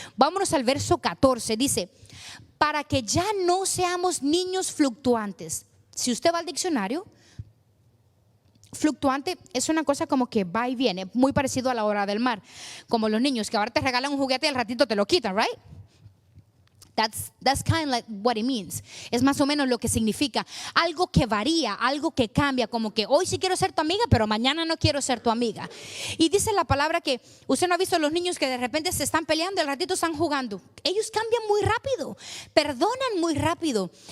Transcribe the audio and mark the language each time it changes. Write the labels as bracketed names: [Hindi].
[Spanish] Vámonos al verso 14. Dice: para que ya no seamos niños fluctuantes. Si usted va al diccionario, fluctuante es una cosa como que va y viene, muy parecido a la hora del mar, como los niños que ahora te regalan un juguete y al ratito te lo quitan, right? [English] That's kind of like what it means. [Spanish] Es más o menos lo que significa algo que varía, algo que cambia, como que hoy sí quiero ser tu amiga, pero mañana no quiero ser tu amiga. Y dice la palabra que usted no ha visto a los niños que de repente se están peleando y al ratito están jugando. Ellos cambian muy rápido, perdonan muy rápido.